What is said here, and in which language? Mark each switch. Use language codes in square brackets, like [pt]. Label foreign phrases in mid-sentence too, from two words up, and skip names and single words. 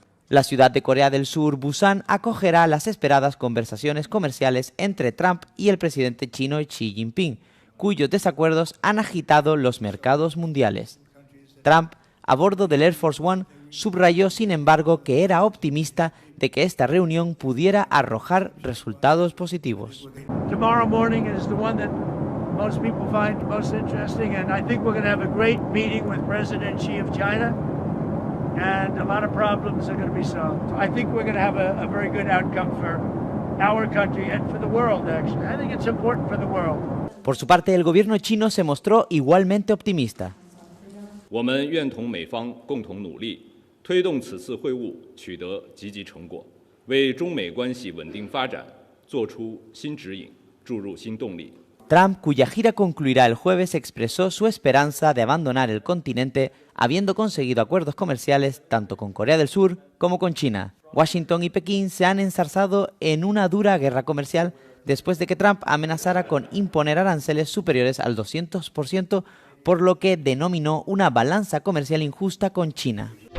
[es] La ciudad de Corea del Sur, Busan, acogerá las esperadas conversaciones comerciales entre Trump y el presidente chino Xi Jinping, cuyos desacuerdos han agitado los mercados mundiales. Trump, a bordo del Air Force One, subrayó sin embargo que era optimista de que esta reunión pudiera arrojar resultados positivos. [en] Tomorrow morning is the one that most people find most interesting, and I think we're going to have a great meeting with President Xi of China, and a lot of problems are going to be solved. I think we're going to have a very good outcome for our country and for the world, actually. I think it's important for the world. [es] Por su parte, el gobierno chino se mostró igualmente optimista. [zh] 我们愿同美方共同努力，推动此次会晤取得积极成果，为中美关系稳定发展做出新指引，注入新动力。 [es] Trump, cuya gira concluirá el jueves, expresó su esperanza de abandonar el continente, habiendo conseguido acuerdos comerciales tanto con Corea del Sur como con China. Washington y Pekín se han enzarzado en una dura guerra comercial después de que Trump amenazara con imponer aranceles superiores al 200%, por lo que denominó una balanza comercial injusta con China.